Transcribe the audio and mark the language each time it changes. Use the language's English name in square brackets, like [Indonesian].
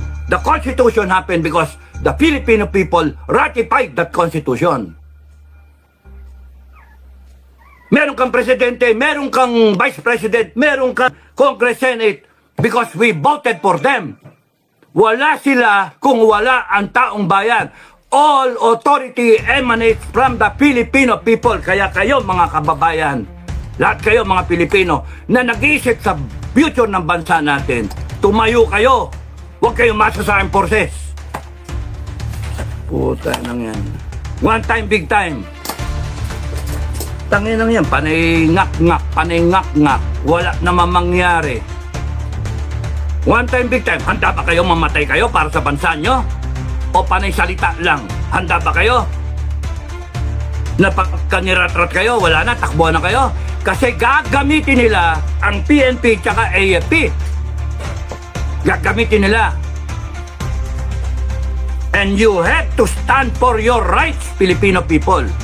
[English] The Constitution happened because the Filipino people ratified that Constitution. [Filipino] Meron kang presidente, meron kang vice president, meron kang Congress, Senate, [English] because we voted for them. [Filipino] Wala sila kung wala ang taong bayan. [English] All authority emanates from the Filipino people. [Filipino] Kaya kayo mga kababayan, lahat kayo mga Pilipino na nag-iisip sa future ng bansa natin, tumayo kayo. Huwag kayong masa sa armed forces. Puta nang yan. [English] One time, big time. [Filipino] Tangin lang yan, panay ngak-ngak. Wala naman mangyari. [English] One time, big time. [Filipino] Handa ba kayo mamatay kayo para sa bansa nyo? O panay salita lang? Handa ba kayo? Napagkaniratrat kayo, wala na, takbuhan na kayo. Kasi gagamitin nila ang PNP tsaka AFP. Gagamitin nila. [English] And you have to stand for your rights, Filipino people.